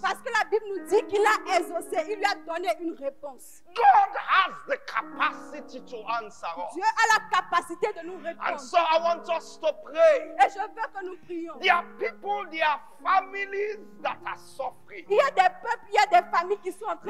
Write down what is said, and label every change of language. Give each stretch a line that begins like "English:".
French: Parce que la Bible nous dit qu'il a exaucé, il lui a donné une réponse.
English: God has the capacity to answer us.
French: Dieu a la capacité de nous
English: And
French: répondre.
English: so I want us to pray.
French: Et je veux que nous prions.
English: There are people, there are families that are suffering.
French: Il y a des peuples, il y a des familles qui sont en train